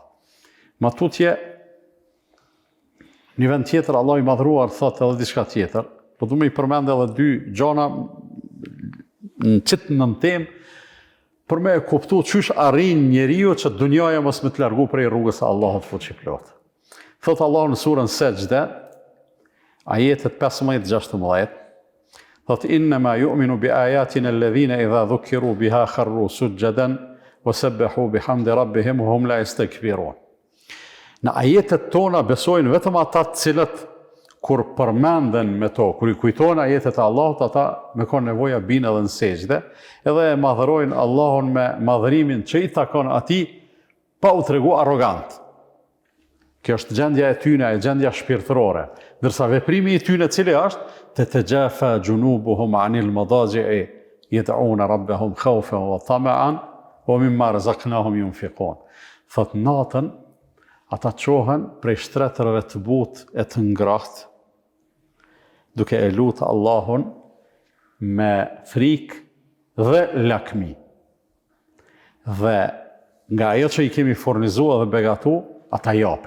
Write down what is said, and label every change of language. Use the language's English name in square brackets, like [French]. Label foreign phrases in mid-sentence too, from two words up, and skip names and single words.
[Albanian] Ma tutje, një vend tjetër, Allah i madhruar thot edhe diçka tjetër, po du me i përmend edhe dy gjana në qitë në temë, për me e kuptu qysh arrin njeriu që dunjaja mos me të largu prej rrugës e Allahut fuqiplot. Thot Allah në surën Sejdë, ajetet 15-16, thot [Arabic] إنما يؤمن بآياتنا الذين إذا ذكروا بها خروا سجدا وسبحوا بحمد ربهم وهم لا يستكبرون. [Albanian] Në ajetet tona besojnë vetëm ata të cilët kur përmenden me to, kur i kujtojnë ajetet e Allahut, ata me kanë nevoja binë edhe në sejdë, edhe e madhërojnë Allahun me madhërimin që i takon atij pa u tregu arrogant. Kjo është gjendja e tyne, e gjendja shpirtërore. Ndërsa veprimi i tyne cili është, [Arabic] تتجافى جنوبهم عن المضاجع يدعون ربهم خوفا وطمعا ومما رزقناهم ينفقون. [Albanian] Thot natën ata qohen prej shtretërave të butë e të ngrahtë, duke e lutë Allahun me frikë dhe lakmi. Dhe nga ajo që i kemi furnizua dhe begatu, ata japin.